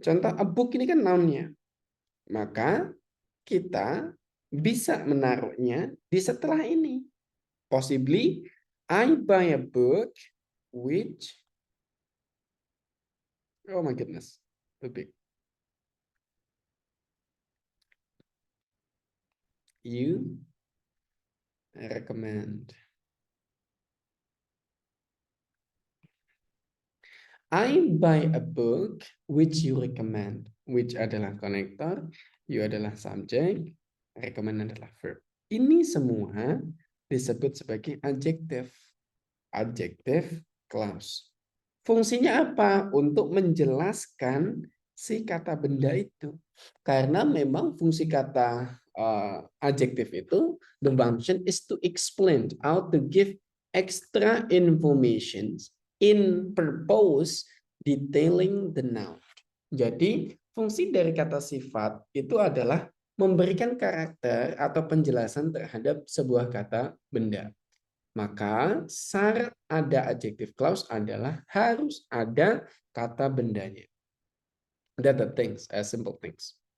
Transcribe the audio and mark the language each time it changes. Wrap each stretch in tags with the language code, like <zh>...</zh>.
<id>Contoh, a book ini kan noun-nya. Maka kita bisa menaruhnya di setelah ini.</id> <en>Possibly, I buy a book which, oh my goodness, too big. You recommend. I buy a book which you recommend.</en> <id>Which adalah konektor, you adalah subject, recommend adalah verb. Ini semua disebut sebagai adjective. Adjective clause. Fungsinya apa? Untuk menjelaskan si kata benda itu. Karena memang fungsi kata adjective itu,</id> <en>the function is to explain, how to give extra information in purpose detailing the noun.</en> <id>Jadi, fungsi dari kata sifat itu adalah memberikan karakter atau penjelasan terhadap sebuah kata benda. Maka syarat ada adjective clause adalah harus ada kata bendanya.</id> <en>That the things, as simple things.</en>